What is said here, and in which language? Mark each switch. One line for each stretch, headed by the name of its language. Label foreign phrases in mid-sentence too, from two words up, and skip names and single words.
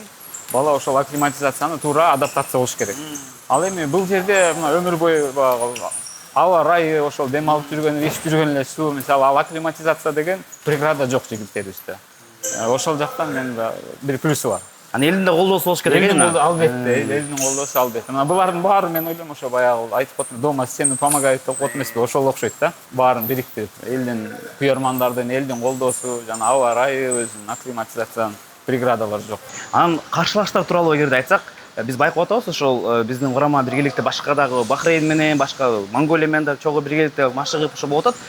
Kyrgyz: Бала ошол акклиматизацияны туура адаптация болуш керек. Ал эми бул жерде өмүр бою аба ырайы, ошол дем алып жүргөн, ичип жүргөн эле суу, мисалы ал акклиматизация деген преграда жок жигиттерибизде. Ошол жактан мен бир плюсу бар. Анан элдин да колдоосу болуш керек экен. Албетте, элдин колдоосу албетте. Мына булардын баары мен ойлойм ошо баягы айтып атам,
Russian: дома сени помогает
Kyrgyz: деп коет эмеспи, ошол окшойт да. Баарын бириктирип, элдин күйөрмандардын, элдин колдоосу, жана аба ырайы, өзүнүн акклиматизациянын преградалары жок. Анан каршылаштар тууралуу эгерде айтсак, биз байкап атабыз, ошол биздин курама биргеликте башка дагы Бахрейн менен, башка Монголия менен да чогуу биргеликте машыгып ошо болуп атат.